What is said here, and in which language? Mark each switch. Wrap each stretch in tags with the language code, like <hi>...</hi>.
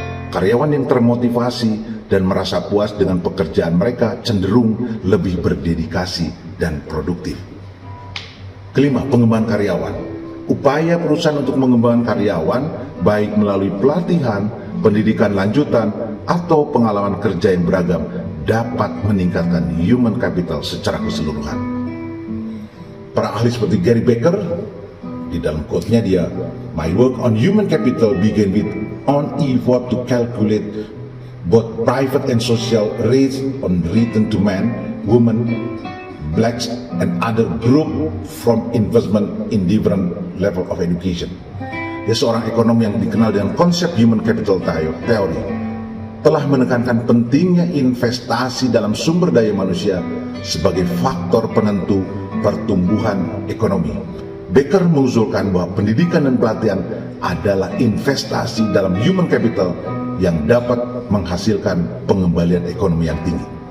<id>Karyawan yang termotivasi dan merasa puas dengan pekerjaan mereka cenderung lebih berdedikasi dan produktif. Kelima, pengembangan karyawan. Upaya perusahaan untuk mengembangkan karyawan, baik melalui pelatihan, pendidikan lanjutan, atau pengalaman kerja yang beragam, dapat meningkatkan human capital secara keseluruhan. Para ahli seperti Gary Becker, di dalam quote-nya dia,</id> <en>"My work on human capital began with an effort to calculate both private and social rates on return to man women, blacks, and other group from investment in different level of education.</en> <id>Dia seorang ekonom yang dikenal dengan konsep human capital theory, telah menekankan pentingnya investasi dalam sumber daya manusia sebagai faktor penentu pertumbuhan ekonomi. Becker mengusulkan bahwa pendidikan dan pelatihan adalah investasi dalam human capital yang dapat menghasilkan pengembalian ekonomi yang tinggi.</id>